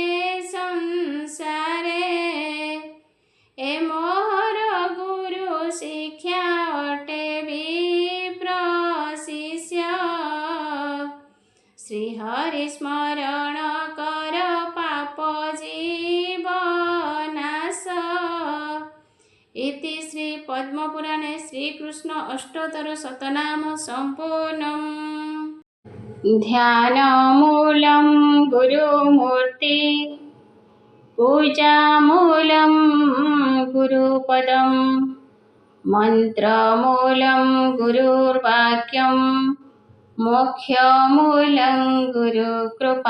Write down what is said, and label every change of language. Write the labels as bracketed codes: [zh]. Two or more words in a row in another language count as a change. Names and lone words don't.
[or] ସଂସାରେ ଏ ମୋହର ଗୁରୁ ଶିକ୍ଷା ଅଟେ ବିପ୍ର ଶିଷ୍ୟ ଶ୍ରୀହରି ସ୍ମରଣ କର ପାପ ଜୀବ ନାଶ [sa] इति श्री पद्मपुराणे श्रीकृष्ण अष्टोत्तर शतनाम सम्पूर्णम् ध्यानमूलं गुरुमूर्ति पूजामूलं गुरुपदं मन्त्रमूलं गुरुर्वाक्यं मोक्षमूलं गुरुकृपा